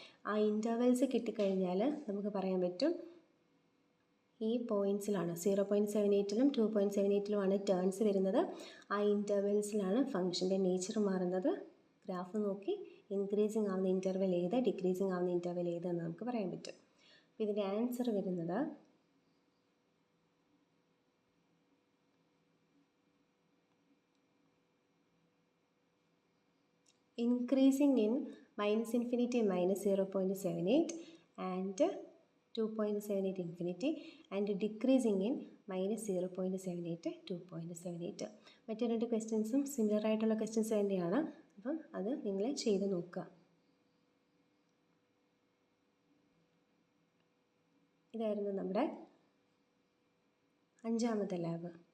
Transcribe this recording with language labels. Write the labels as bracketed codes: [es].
[ml] ആ ഇൻ്റർവെൽസ് കിട്ടിക്കഴിഞ്ഞാൽ നമുക്ക് പറയാൻ പറ്റും ഈ പോയിൻറ്റ്സിലാണ് 0.78ലും 2.78ലുമാണ് ടേൺസ് വരുന്നത്. ആ ഇൻ്റർവെൽസിലാണ് ഫംഗ്ഷൻ്റെ നേച്ചർ മാറുന്നത്. ഗ്രാഫ് നോക്കി ഇൻക്രീസിങ് ആവുന്ന ഇൻ്റർവെൽ ഏത്, ഡിക്രീസിങ് ആവുന്ന ഇൻ്റർവെൽ ഏതെന്ന് നമുക്ക് പറയാൻ പറ്റും. അപ്പോൾ ഇതിൻ്റെ ആൻസർ വരുന്നത് [en] increasing in -infinity -0.78 and 2.78 infinity and decreasing in -0.78 2.78. [ml] മറ്റു 2 ക്വസ്റ്റ്യൻസും സിമിലർ ആയിട്ടുള്ള ക്വസ്റ്റ്യൻസ് തന്നെയാണ്. അപ്പം അത് നിങ്ങൾ ചെയ്ത് നോക്കുക. ഇതായിരുന്നു നമ്മുടെ 5ാമത്തെ ലാബ്.